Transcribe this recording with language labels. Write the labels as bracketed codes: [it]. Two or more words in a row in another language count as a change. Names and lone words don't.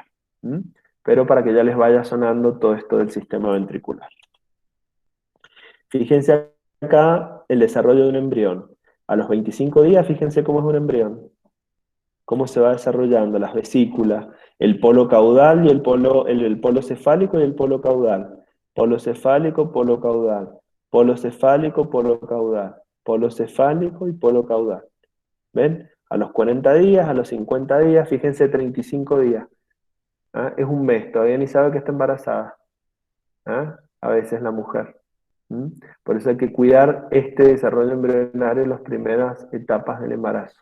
[es] Pero para que ya les vaya sonando todo esto del sistema ventricular. Fíjense acá el desarrollo de un embrión. A los 25 días, fíjense cómo es un embrión. Cómo se va desarrollando las vesículas, el polo caudal y el polo cefálico y el polo caudal. Polo cefálico, polo caudal. Polo cefálico, polo caudal. Polo cefálico y polo caudal. ¿Ven? A los 40 días, a los 50 días, fíjense 35 días. Es un mes, todavía ni sabe que está embarazada. A veces la mujer. Por eso hay que cuidar este desarrollo embrionario en las primeras etapas del embarazo.